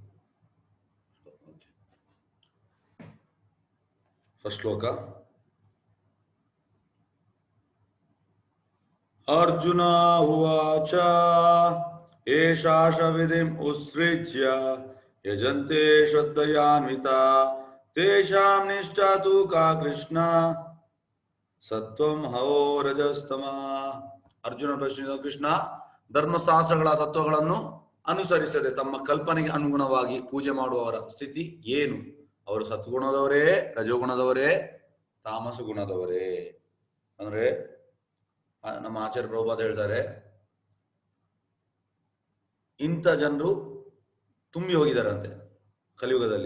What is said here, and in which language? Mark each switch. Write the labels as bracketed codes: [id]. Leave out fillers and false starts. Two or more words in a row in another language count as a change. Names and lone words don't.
[kn] ಫಸ್ಟ್ ಶ್ಲೋಕ. [sa] ಅರ್ಜುನ ಉವಾಚ ಏಷಾಶ ವಿಧಿಂ ಉತ್ಸೃಜ್ಯ ಯಜಂತೆ ಶ್ರದ್ಧಯಾನ್ವಿತಾ ತೇಷಾಂ ನಿಷ್ಠಾ ತು ಕಾ ಕೃಷ್ಣ ಸತ್ವಂ ಹೋ ರಜಸ್ತಮ. [kn] ಅರ್ಜುನ ಪ್ರಶ್ನೆ: ಕೃಷ್ಣ, ಧರ್ಮಶಾಸ್ತ್ರಗಳ ತತ್ವಗಳನ್ನು ಅನುಸರಿಸದೆ ತಮ್ಮ ಕಲ್ಪನೆಗೆ ಅನುಗುಣವಾಗಿ ಪೂಜೆ ಮಾಡುವವರ ಸ್ಥಿತಿ ಏನು? ಅವರು ಸತ್ಗುಣದವರೇ, ರಜೋಗುಣದವರೇ, ತಾಮಸ ಗುಣದವರೇ? ಅಂದ್ರೆ ನಮ್ಮ ಆಚಾರ್ಯ ಪ್ರಭುಪಾದ ಹೇಳ್ತಾರೆ, ಇಂಥ ಜನರು ತುಂಬಿ ಹೋಗಿದಾರಂತೆ ಕಲಿಯುಗದಲ್ಲಿ.